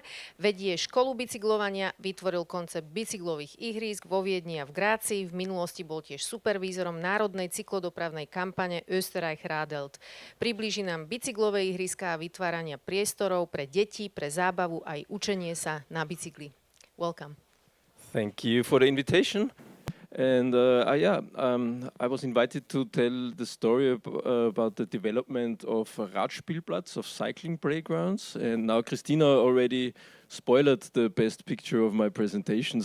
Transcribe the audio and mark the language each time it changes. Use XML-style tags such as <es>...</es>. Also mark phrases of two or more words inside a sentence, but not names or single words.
<sk>Vedie školu bicyklovania, vytvoril koncept bicyklových ihrísk vo Viedni a v Grácii. V minulosti bol tiež supervízorom národnej cyklodopravnej kampane Österreich radelt. Priblíži nám bicyklové ihriská a vytvárania priestorov pre deti, pre zábavu aj učenie sa na bicykli.</sk> <en>Welcome. Thank you for the invitation. And I was invited to tell the story about the development of RadSpielPlatz, of cycling playgrounds. And now Christina already spoiled the best picture of my presentation.</en>